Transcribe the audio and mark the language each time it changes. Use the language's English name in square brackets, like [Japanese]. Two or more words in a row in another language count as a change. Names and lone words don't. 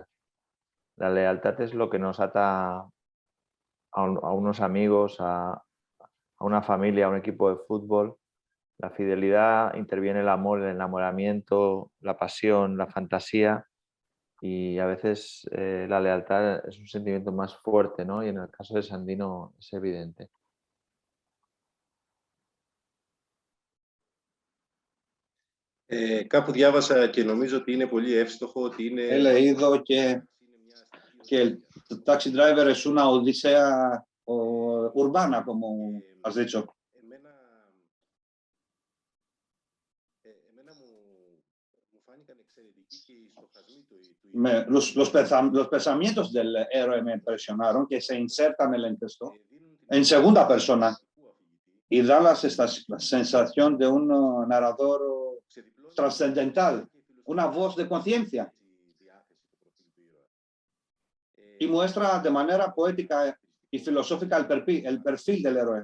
[Spanish] La lealtad es lo que nos ata a unos amigos, a una familia, a un equipo de fútbol. La fidelidad interviene el amor, el enamoramiento, la pasión, la fantasía y a veces la lealtad es un sentimiento más fuerte, ¿no? Y en el caso de Sandino es evidente. [Greek] Κάπου διάβασα και νομίζω ότι είναι πολύ εύστοχο ότι είναι... [Spanish] He leído que el Taxi Driver es una odisea urbana, como has dicho. Los pensamientos del héroe me impresionaron, que se insertan en el texto en segunda persona y dan la sensación de un narrador trascendental, una voz de conciencia, y muestra de manera poética y filosófica el perfil del héroe.